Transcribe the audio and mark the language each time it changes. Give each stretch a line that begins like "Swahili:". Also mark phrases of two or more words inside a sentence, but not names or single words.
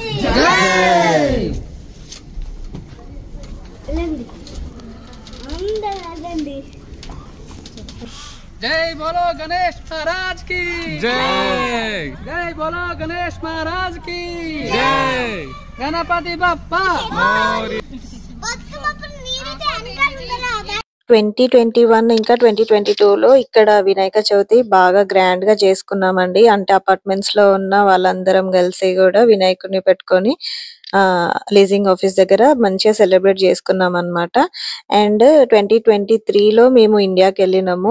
Hindi: जय जय बोलो गणेश महाराज की जय जय बोलो गणेश महाराज की जय गणपति बप्पा मोरया
Telugu: 2021 ఇంకా 2022లో ఇక్కడ వినాయక చవితి బాగా గ్రాండ్ గా చేసుకున్నామండి. అంటే అపార్ట్మెంట్స్ లో ఉన్న వాళ్ళందరం కలిసి కూడా వినాయకుడిని పెట్టుకొని
English: leasing office
Telugu: దగ్గర మంచిగా సెలబ్రేట్ చేసుకున్నాం అన్నమాట. అండ్ 2023లో మేము ఇండియాకి వెళ్ళినాము.